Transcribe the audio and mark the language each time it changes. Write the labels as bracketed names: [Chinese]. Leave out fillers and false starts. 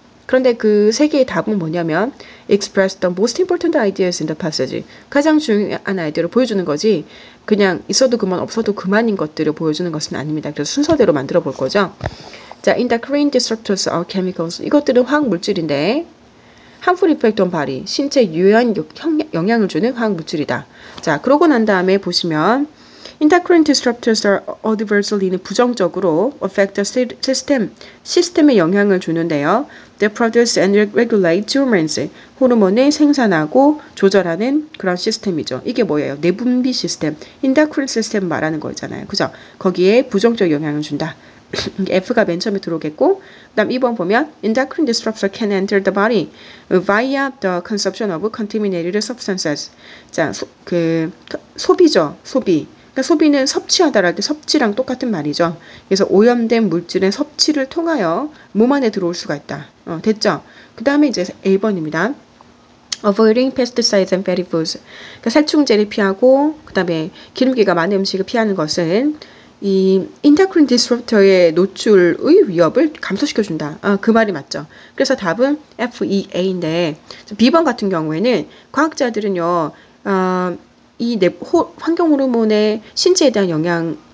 [Korean] 그런데 그 3개의 답은 뭐냐면 [English] express the most important ideas in the passage. [Korean] 가장 중요한 아이디어를 보여주는 거지 그냥 있어도 그만 없어도 그만인 것들을 보여주는 것은 아닙니다. 그래서 순서대로 만들어 볼 거죠. [English] 자, endocrine disruptors are chemicals. [Korean] 이것들은 화학 물질인데 [English] harmful effect on body, [Korean] 신체에 유해한 영향을 주는 화학 물질이다. 자, 그러고 난 다음에 보시면 [English] endocrine disruptors are adversely는 부정적으로 affect the system, [Korean] 시스템에 영향을 주는데요. [English] They produce and regulate hormones, [Korean] 호르몬을 생산하고 조절하는 그런 시스템이죠. 이게 뭐예요? 내분비 시스템, endocrine 시스템 말하는 거잖아요. 그죠? 거기에 부정적 영향을 준다. F가 맨 처음에 들어오겠고, 그 다음 2번 보면 [English] endocrine disruptor can enter the body via the consumption of contaminated substances. [Korean] 자, 소비죠. 소비. 그러니까 소비는 섭취하다랄 때 섭취랑 똑같은 말이죠. 그래서 오염된 물질의 섭취를 통하여 몸 안에 들어올 수가 있다. 됐죠? 그 다음에 이제 A번입니다. [English] Avoiding pesticides and fatty foods. [Korean] 그러니까 살충제를 피하고, 그 다음에 기름기가 많은 음식을 피하는 것은 이 endocrine disruptor의 노출의 위협을 감소시켜준다. 그 말이 맞죠. 그래서 답은 FEA인데 B번 같은 경우에는 과학자들은요. 이 환경 호르몬의 신체에 대한 영향